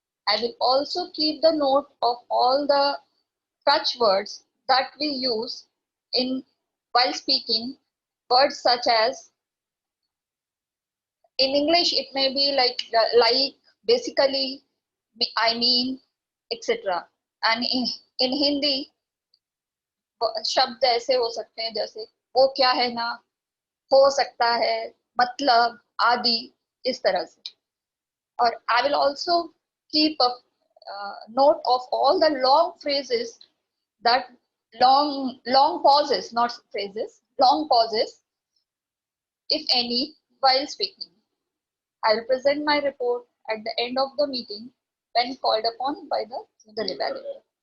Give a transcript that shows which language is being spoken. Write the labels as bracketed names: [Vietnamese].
[English] I will also keep the note of all the crutch words that we use while speaking, words such as, in English it may be like, basically, I mean, etc. And in Hindi, [Hindi] शब्द ऐसे हो सकते हैं जैसे वो क्या है ना, हो सकता है, मतलब, आदि, इस तरह से. [English] और I will also keep a note of all the long phrases, that long pauses, not phrases, long pauses, if any, while speaking. I'll present my report at the end of the meeting when called upon by the general evaluator.